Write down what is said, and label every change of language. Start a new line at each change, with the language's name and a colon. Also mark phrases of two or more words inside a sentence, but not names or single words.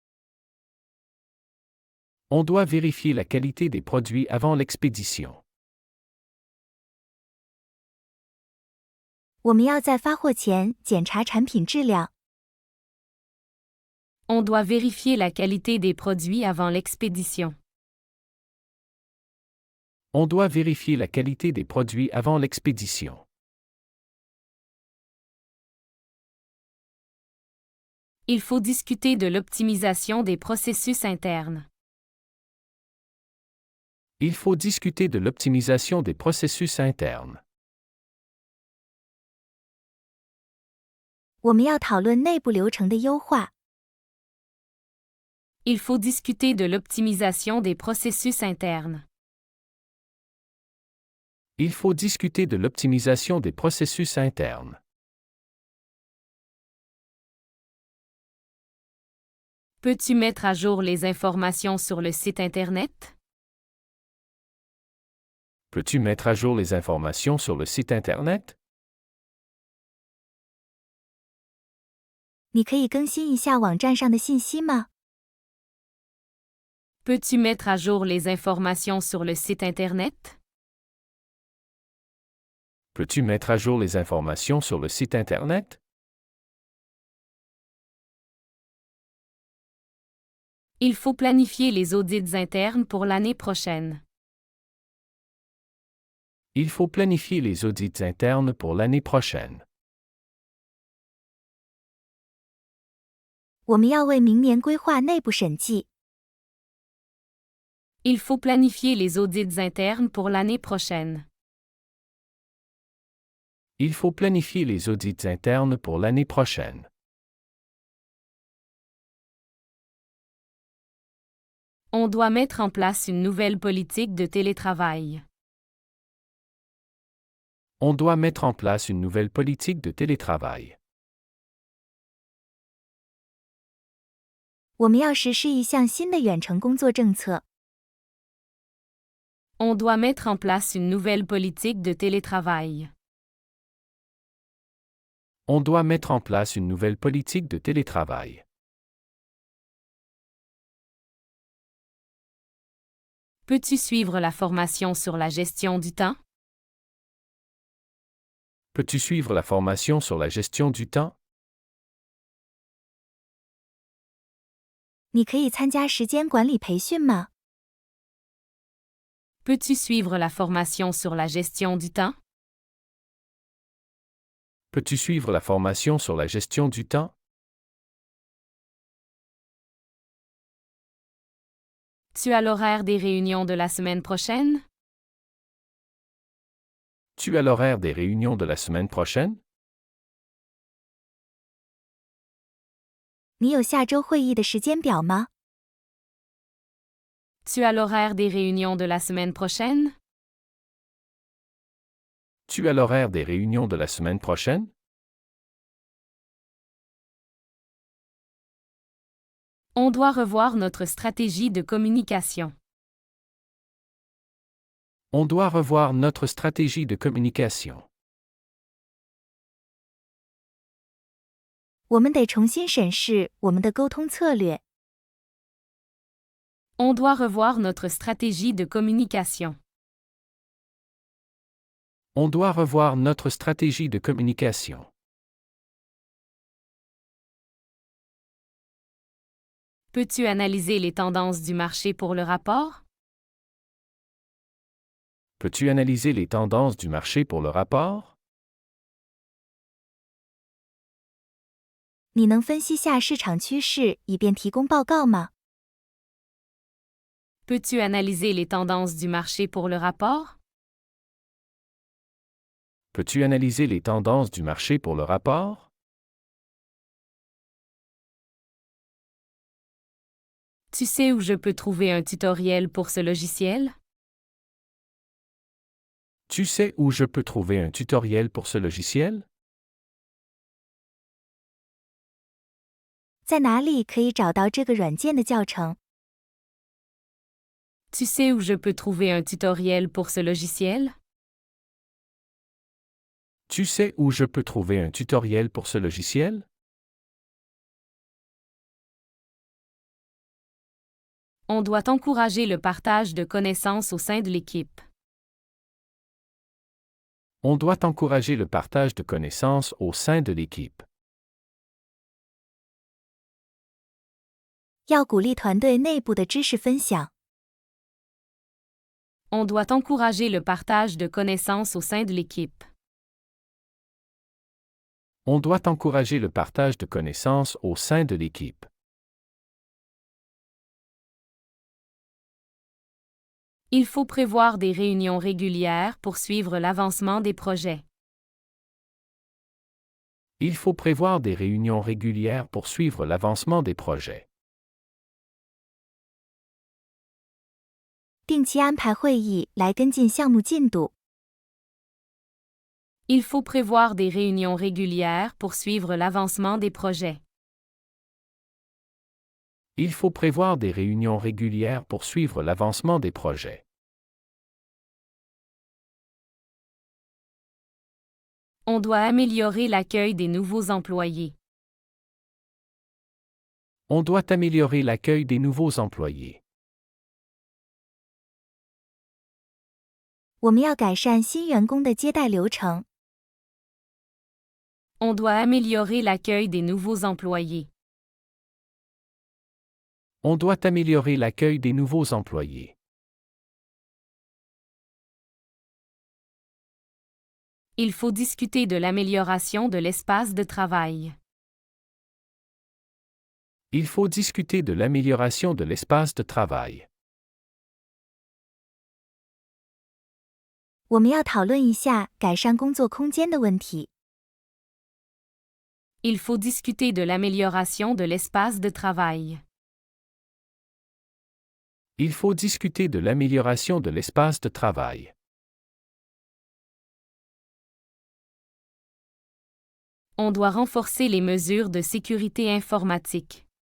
French: On doit vérifier la qualité des produits avant l'expédition.
Chinese: 我们要在发货前检查产品质量。
French: On doit vérifier la qualité des produits avant l'expédition. On doit vérifier la qualité des produits avant l'expédition. Il faut discuter de l'optimisation des processus internes. Il faut discuter de l'optimisation des processus internes.
Chinese: 我们要讨论内部流程的优化。
French: Il faut discuter de l'optimisation des processus internes. Il faut discuter de l'optimisation des processus internes. Peux-tu mettre à jour les informations sur le site Internet? Peux-tu mettre à jour les informations sur le site Internet?
Chinese: 你可以更新一下网站上的信息吗？
French: Peux-tu mettre à jour les informations sur le site Internet? Peux-tu mettre à jour les informations sur le site Internet? Il faut planifier les audits internes pour l'année prochaine. Il faut planifier les audits internes pour l'année prochaine.
Chinese: 我们要为明年规划内部审计。
French: Il faut planifier les audits internes pour l'année prochaine. Il faut planifier les audits internes pour l'année prochaine. On doit mettre en place une nouvelle politique de télétravail. On doit mettre en place une nouvelle politique de télétravail.
Chinese: 我们要实施一项新的远程工作政策。
French: On doit mettre en place une nouvelle politique de télétravail. On doit mettre en place une nouvelle politique de télétravail. Peux-tu suivre la formation sur la gestion du temps? Peux-tu suivre la formation sur la gestion du temps?
Chinese: 你可以参加时间管理培训吗？
French: Peux-tu suivre la formation sur la gestion du temps? Peux-tu suivre la formation sur la gestion du temps? Tu as l'horaire des réunions de la semaine prochaine? Tu as l'horaire des réunions de la semaine prochaine?
Chinese: 你有下周会议的时间表吗？
French: Tu as l'horaire des réunions de la semaine prochaine? Tu as l'horaire des réunions de la semaine prochaine? On doit revoir notre stratégie de communication. On doit revoir notre stratégie de communication.
Chinese: 我们得重新审视我们的沟通策略。
French: On doit revoir notre stratégie de communication. On doit revoir notre stratégie de communication. Peux-tu analyser les tendances du marché pour le rapport? Peux-tu analyser les tendances du marché pour le rapport?
Chinese: 你能分析下市场趋势，以便提供报告吗？
French: Peux-tu analyser les tendances du marché pour le rapport? Peux-tu analyser les tendances du marché pour le rapport? Tu sais où je peux trouver un tutoriel pour ce logiciel? Tu sais où je peux trouver un tutoriel pour ce logiciel?
Chinese: 在哪里可以找到这个软件的教程？
French: Tu sais où je peux trouver un tutoriel pour ce logiciel? Tu sais où je peux trouver un tutoriel pour ce logiciel? On doit encourager le partage de connaissances au sein de l'équipe. On doit encourager le partage de connaissances au sein de l'équipe.
Chinese: 要鼓励团队内部的知识分享。
French: On doit encourager le partage de connaissances au sein de l'équipe. On doit encourager le partage de connaissances au sein de l'équipe. Il faut prévoir des réunions régulières pour suivre l'avancement des projets. Il faut prévoir des réunions régulières pour suivre l'avancement des projets.
Chinese: 定期安排会议来跟进项目进度。
French: Il faut prévoir des réunions régulières pour suivre l'avancement des projets. Il faut prévoir des réunions régulières pour suivre l'avancement des projets. On doit améliorer l'accueil des nouveaux employés. On doit améliorer l'accueil des nouveaux employés.
Chinese: 我们要改善新员工的接待流程。
French: On doit améliorer l'accueil des nouveaux employés. On doit améliorer l'accueil des nouveaux employés. Il faut discuter de l'amélioration de l'espace de travail. Il faut discuter de l'amélioration de l'espace de travail.
Chinese: 我们要讨论一下改善工作空间的问题。
French: Il faut discuter de l'amélioration de l'espace de travail. Il faut discuter de l'amélioration de l'espace de travail. On doit renforcer les mesures de sécurité informatique.